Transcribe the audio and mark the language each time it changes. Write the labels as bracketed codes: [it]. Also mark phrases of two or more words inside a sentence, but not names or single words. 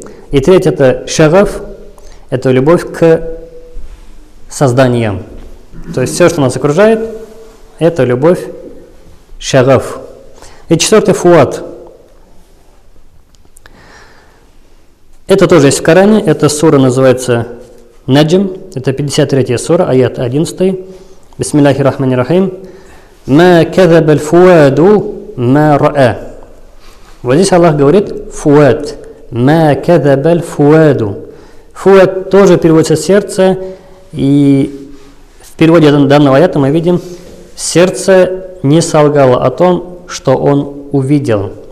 [ru] И третий – это шагаф. Это любовь к созданиям. То есть все, что нас окружает, это любовь шагаф. И четвертый фуат. Это тоже есть в Коране. Эта сура называется Наджм. Это 53-я сура, аят 11. [ar] بسم الله الرحمن الرحيم. ما كذب الفؤاد ما رأى. [ru] Вот здесь Аллах говорит фуат. [ar] ما كذب الفؤاد. [ru] Фуат тоже переводится сердце, и в переводе данного аята мы видим, сердце не солгало о том, что он увидел.